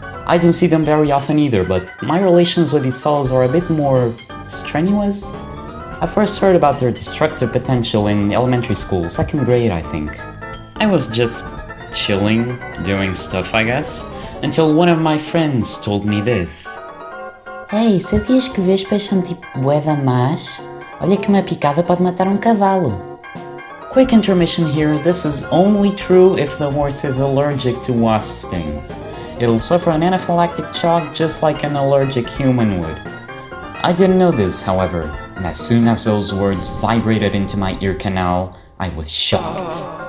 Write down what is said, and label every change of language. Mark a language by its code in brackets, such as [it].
[en] I don't see them very often either, but my relations with these fellows are a bit more strenuous. I first heard about their destructive potential in elementary school, 2nd grade I think. I was just chilling, doing stuff I guess, until one of my friends told me this. [pt] Hey, sabias que vespas são tipo bué da más? Olha que uma picada pode matar cavalo. [en] Quick intermission here, this is only true if the horse is allergic to wasp stings. It'll suffer an anaphylactic shock just like an allergic human would. I didn't know this, however, and as soon as those words vibrated into my ear canal, I was shocked.